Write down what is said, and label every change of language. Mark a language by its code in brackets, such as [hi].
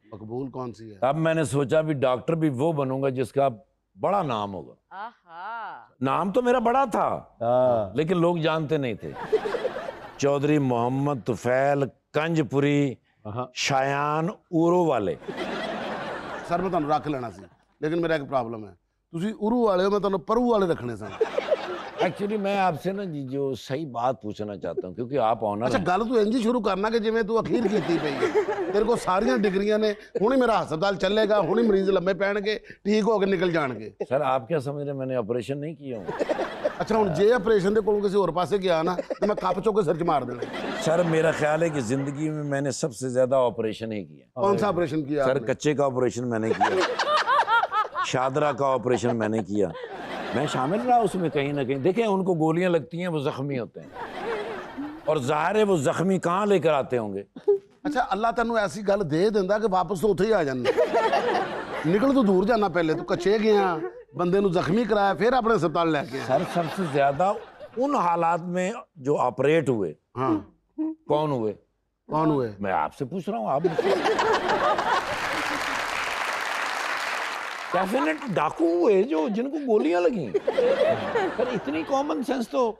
[hi] मकबूल कौन सी है? अब मैंने सोचा भी डॉक्टर भी वो बनूंगा जिसका बड़ा नाम होगा। नाम तो मेरा बड़ा था लेकिन लोग जानते नहीं थे। चौधरी मोहम्मद तुफैल कंजपुरी शायान ऊरो वाले। [pa] सर मैं ਤੁਹਾਨੂੰ ਰੱਖ ਲੈਣਾ ਸੀ [hi] लेकिन मेरा एक प्रॉब्लम है, [pa] ਤੁਸੀਂ ਉਰੂ ਵਾਲੇ ਹੋ, मैं ਤੁਹਾਨੂੰ ਪਰੂ ਵਾਲੇ ਰੱਖਣੇ ਸਨ। [hi] एक्चुअली मैं आपसे ना जी जो सही बात पूछना चाहता हूँ, क्योंकि आप ऑनर [pa] ਅੱਛਾ ਗੱਲ ਤੂੰ ਇੰਜ ਹੀ ਸ਼ੁਰੂ ਕਰਨਾ ਕਿ ਜਿਵੇਂ ਤੂੰ ਅਖੀਰ ਕੀਤੀ ਪਈ ਹੈ। ਤੇਰੇ ਕੋਲ ਸਾਰੀਆਂ ਡਿਗਰੀਆਂ ਨੇ, ਹੁਣੇ ਮੇਰਾ ਹਸਪਤਾਲ ਚੱਲੇਗਾ, ਹੁਣੇ ਮਰੀਜ਼ ਲੰਮੇ ਪੈਣਗੇ, ਠੀਕ ਹੋ ਕੇ ਨਿਕਲ ਜਾਣਗੇ। [hi] सर आप क्या समझ रहे हैं मैंने ऑपरेशन नहीं किया हूँ? [pa] ਅੱਛਾ ਹੁਣ ਜੇ ਆਪਰੇਸ਼ਨ ਦੇ ਕੋਲੋਂ ਕਿਸੇ ਹੋਰ ਪਾਸੇ ਗਿਆ ਨਾ ਤੇ ਮੈਂ ਕੱਪ ਚੁੱਕ ਕੇ ਸਿਰ 'ਚ ਮਾਰ ਦੇਣਾ। [hi] सर मेरा ख्याल है कि जिंदगी में मैंने सबसे ज्यादा ऑपरेशन ही किया। कौन सा ऑपरेशन किया सर आपने? कच्चे का ऑपरेशन मैंने किया, शादरा का ऑपरेशन मैंने किया, मैं शामिल रहा उसमें कहीं ना कहीं। देखें उनको गोलियां लगती हैं, वो जख्मी होते हैं, और ज़ाहिर है वो जख्मी कहाँ लेकर आते होंगे। [pa] ਅੱਛਾ ਅੱਲਾ ਤੈਨੂੰ ਐਸੀ ਗੱਲ ਦੇ ਦਿੰਦਾ ਕਿ ਵਾਪਸ ਤੋਂ ਉੱਥੇ ਹੀ ਆ ਜਾਂਦਾ। ਨਿਕਲ ਤੂੰ ਦੂਰ ਜਾਣਾ, ਪਹਿਲੇ ਤੂੰ ਕੱਚੇ ਗਿਆ, ਬੰਦੇ ਨੂੰ ਜ਼ਖਮੀ कराया, [hi] फिर अपने अस्पताल लेके आया। सर सबसे ज्यादा उन हालात में जो ऑपरेट हुए, हाँ कौन हुए? कौन हुए? मैं आपसे पूछ रहा हूँ, आप डेफिनेट डाकू हुए जो जिनको गोलियां लगी। पर इतनी कॉमन सेंस तो